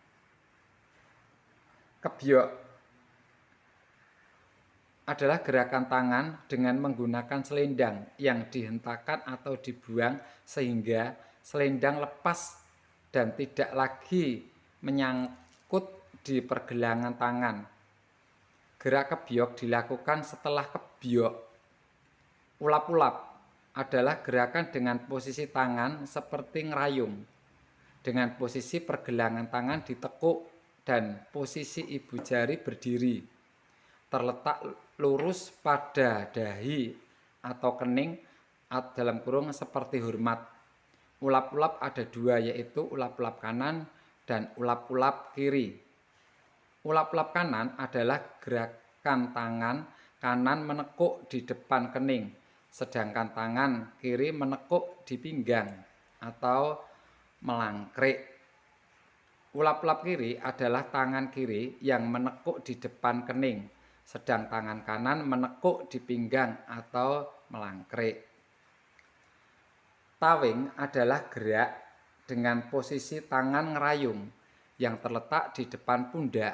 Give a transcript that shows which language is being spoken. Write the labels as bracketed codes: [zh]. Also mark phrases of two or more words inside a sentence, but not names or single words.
[id] Kebiok adalah gerakan tangan dengan menggunakan selendang yang dihentakkan atau dibuang sehingga selendang lepas dan tidak lagi menyangkut di pergelangan tangan. Gerak kebiok dilakukan setelah kebiok. Ulap-ulap adalah gerakan dengan posisi tangan seperti ngerayung, dengan posisi pergelangan tangan ditekuk dan posisi ibu jari berdiri, terletak lurus pada dahi atau kening dalam kurung seperti hormat. Ulap-ulap ada dua, yaitu ulap-ulap kanan dan ulap-ulap kiri. Ulap-ulap kanan adalah gerakan tangan kanan menekuk di depan kening, sedangkan tangan kiri menekuk di pinggang atau melangkrik. Ulap-ulap kiri adalah tangan kiri yang menekuk di depan kening, sedang tangan kanan menekuk di pinggang atau melangkrik. Tawing adalah gerak dengan posisi tangan ngerayung yang terletak di depan pundak.